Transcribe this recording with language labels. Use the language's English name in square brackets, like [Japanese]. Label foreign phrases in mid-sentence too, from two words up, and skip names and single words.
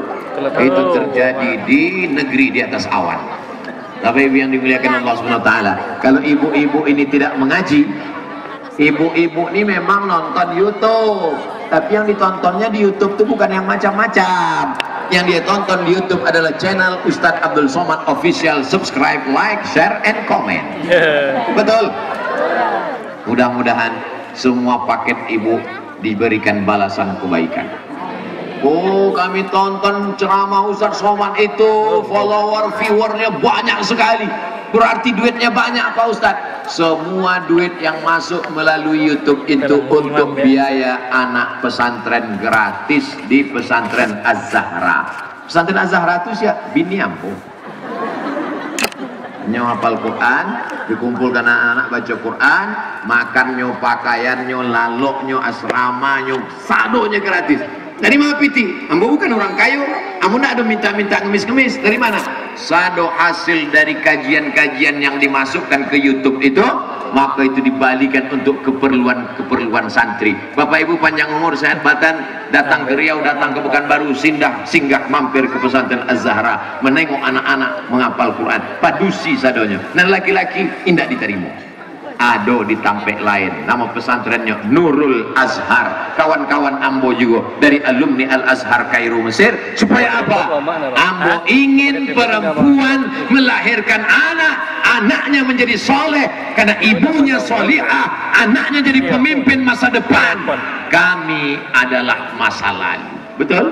[Indonesian] Itu terjadi di negeri di atas awan. Bapak Ibu yang dimuliakan Allah [Arabic] سبحانه وتعالى, [Indonesian] kalau ibu-ibu ini tidak mengaji, ibu-ibu ini memang nonton YouTube, tapi yang ditontonnya di YouTube itu bukan yang macam-macam. Yang dia tonton di YouTube adalah channel Ustadz Abdul Somad Official. [English] Subscribe, like, share, and comment. [Indonesian] Betul? Mudah-mudahan semua paket ibu diberikan balasan kebaikan. Oh, kami tonton ceramah Ustadz Somad itu, follower, viewernya banyak sekali. Berarti duitnya banyak Pak Ustadz. Semua duit yang masuk melalui YouTube itu untuk biaya anak pesantren gratis di pesantren Az-Zahra. Pesantren Az-Zahra itu siapa? [Minangkabau] Bini ampun. Nyo hafal Quran, dikumpulkan anak-anak baca Quran, makan nyo, pakaian nyo, lalok nyo, asrama nyo, sadonya gratis. Dari mana piti? Ambo bukan orang kayu, ambo nak ada minta-minta ngemis-ngemis. Dari mana? [Indonesian] Sado hasil dari kajian-kajian yang dimasukkan ke YouTube itu, maka itu dibalikan untuk keperluan santri. Bapak Ibu panjang umur, sehat badan, datang ke Riau, datang ke Pekanbaru, singgah mampir ke pesantren Az-Zahra, menengok anak-anak menghafal Quran, [Minangkabau] padusi sadonya. Dan laki-laki indak diterima. Ado di tampek lain, nama pesantrennya Nurul Azhar. [Indonesian] Kawan-kawan ambo juga dari alumni Al-Azhar Kairo Mesir. Supaya apa? Ambo ingin perempuan melahirkan anak, anaknya menjadi soleh karena ibunya solihah, anaknya jadi pemimpin masa depan. Kami adalah masa lalu, betul?